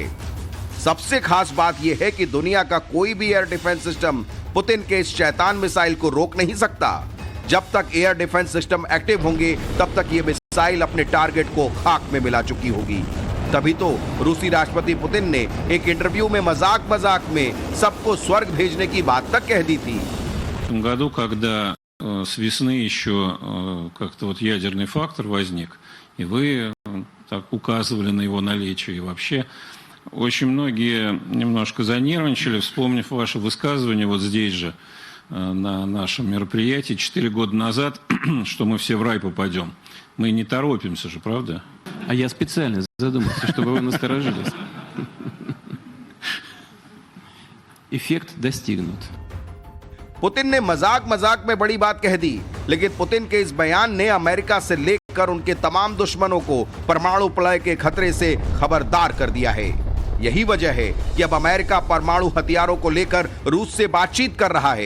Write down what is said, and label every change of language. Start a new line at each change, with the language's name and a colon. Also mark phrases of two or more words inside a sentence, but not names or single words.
Hindi: सबसे खास बात यह है कि दुनिया का कोई भी
English: एयर डिफेंस सिस्टम
Hindi: पुतिन के इस शैतान मिसाइल को रोक नहीं सकता। जब तक
English: एयर डिफेंस सिस्टम
Hindi: एक्टिव होंगे तब तक ये मिसाइल अपने टारगेट को खाक में मिला चुकी होगी। तभी तो रूसी राष्ट्रपति पुतिन ने एक इंटरव्यू में मजाक में सबको स्वर्ग भेजने की बात तक कह दी थी।
Russian: В том году, когда с весны еще как-то вот ядерный фактор возник, и вы так указывали на его наличие, и вообще очень многие немножко занервничали, вспомнив ваше высказывание вот здесь же, на нашем мероприятии 4 года назад, что мы все в рай попадем. Мы не торопимся же, правда? А я специально задумался, чтобы вы насторожились. Эффект достигнут.
Hindi: पुतिन ने मजाक में बड़ी बात कह दी, लेकिन पुतिन के इस बयान ने अमेरिका से लेकर उनके तमाम दुश्मनों को परमाणु प्रलय के खतरे से खबरदार कर दिया है। यही वजह है कि अब अमेरिका परमाणु हथियारों को लेकर रूस से बातचीत कर रहा है।